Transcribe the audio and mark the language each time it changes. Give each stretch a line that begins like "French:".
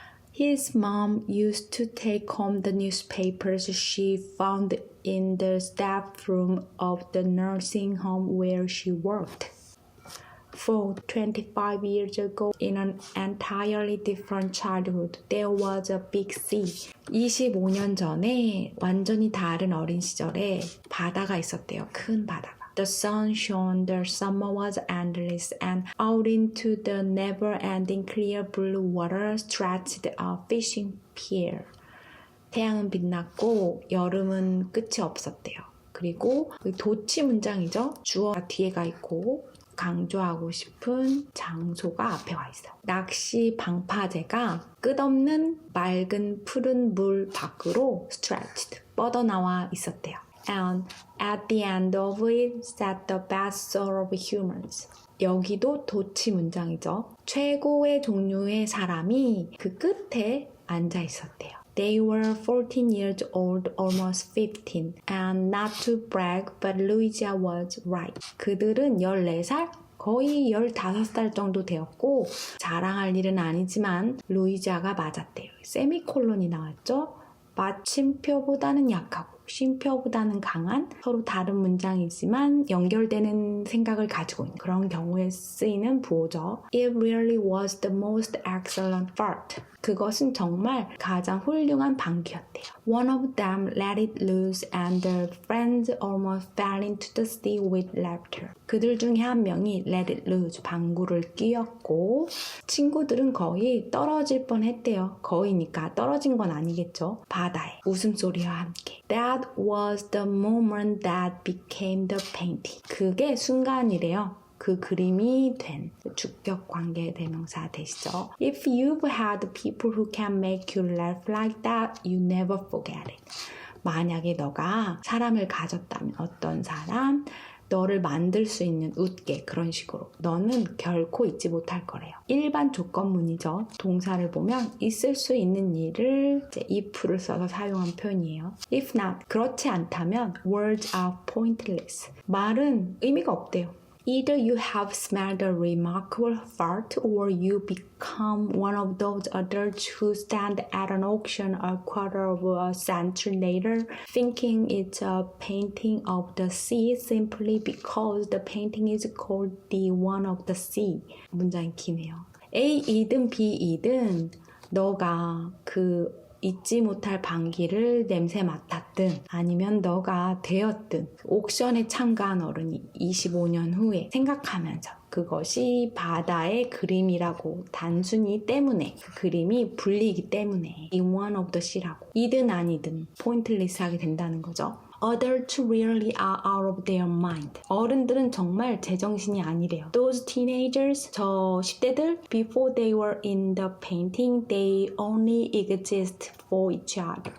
English: His mom used to take home the newspapers she found in the staff room of the nursing home where she worked. For 25 years ago, in an entirely different childhood, there was a big sea.
Korean: 25년 전에 완전히 다른 어린 시절에 바다가 있었대요. 큰 바다가.
English: The sun shone, the summer was endless, and out into the never-ending clear blue water stretched a fishing pier.
Korean: 태양은 빛났고 여름은 끝이 없었대요. 그리고 도치 문장이죠. 주어가 뒤에가 있고 강조하고 싶은 장소가 앞에 와 있어요. 낚시 방파제가 끝없는 맑은 푸른 물 밖으로 stretched, 뻗어나와 있었대요.
English: And at the end of it sat the best sort of humans.
Korean: 여기도 도치 문장이죠. 최고의 종류의 사람이 그 끝에 앉아 있었대요.
English: They were 14 years old, almost 15. And not to brag, but Louisa was right.
Korean: 그들은 14살? 거의 15살 정도 되었고 자랑할 일은 아니지만 루이자가 맞았대요. 세미콜론이 나왔죠. 마침표보다는 약하고 쉼표보다는 강한 서로 다른 문장이지만 연결되는 생각을 가지고 있는 그런 경우에 쓰이는 부호죠.
English: It really was the most excellent fart.
Korean: 그것은 정말 가장 훌륭한 방귀였대요.
English: One of them let it loose and their friends almost fell into the sea with laughter.
Korean: 그들 중에 한 명이
English: let it loose,
Korean: 방구를 뀌었고 친구들은 거의 떨어질 뻔했대요. 거의니까 떨어진 건 아니겠죠. 바다에 웃음소리와 함께.
English: That was the moment that became the painting.
Korean: 그게 순간이래요. 그 그림이 된 주격 관계 대명사 되시죠.
English: If you've had people who can make you laugh like that, you never forget it.
Korean: 만약에 너가 사람을 가졌다면 어떤 사람, 너를 만들 수 있는 웃게 그런 식으로 너는 결코 잊지 못할 거래요. 일반 조건문이죠. 동사를 보면 있을 수 있는 일을 이제 if를 써서 사용한 표현이에요.
English: If not,
Korean: 그렇지 않다면
English: words are pointless.
Korean: 말은 의미가 없대요.
English: Either you have smelled a remarkable fart or you become one of those adults who stand at an auction a quarter of a century later thinking it's a painting of the sea simply because the painting is called the one of the sea.
Korean: 문장이 기네요. A이든 B이든 너가 그 잊지 못할 방귀를 냄새 맡았든 아니면 너가 되었든 옥션에 참가한 어른이 25년 후에 생각하면서 그것이 바다의 그림이라고 단순히 때문에 그 그림이 불리기 때문에 이
English: one of the sea
Korean: 라고 이든 아니든 포인트리스 하게 된다는 거죠.
English: Adults really are out of their mind.
Korean: 어른들은 정말 제정신이 아니래요.
English: Those teenagers,
Korean: 저 10대들,
English: before they were in the painting, they only exist for each other.